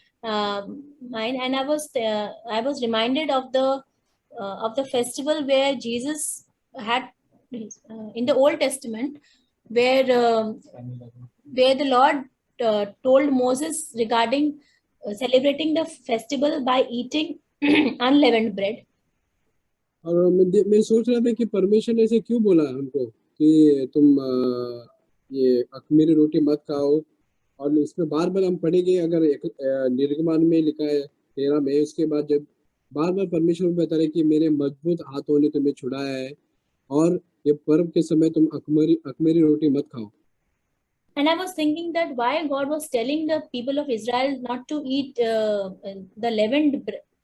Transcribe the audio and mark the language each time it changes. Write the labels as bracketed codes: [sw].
[en] And I was reminded of the festival where Jesus had in the Old Testament, where the Lord told Moses regarding celebrating the festival by eating unleavened bread. [hi] और मैं सोच रहा था कि परमेश्वर ने ऐसे क्यों बोला हमको कि तुम ये अखमीरी रोटी मत खाओ. और इसमें बार बार हम पढ़ेंगे, अगर निर्गमन में लिखा है 13 में, उसके बाद जब बार बार परमेश्वर बता रहे कि मेरे मजबूत हाथों ने तुम्हें छुड़ाया है और ये पर्व के समय तुम अखमीरी रोटी मत खाओ. [en] And I was thinking that why God was telling the people of Israel not to eat the leavened bread.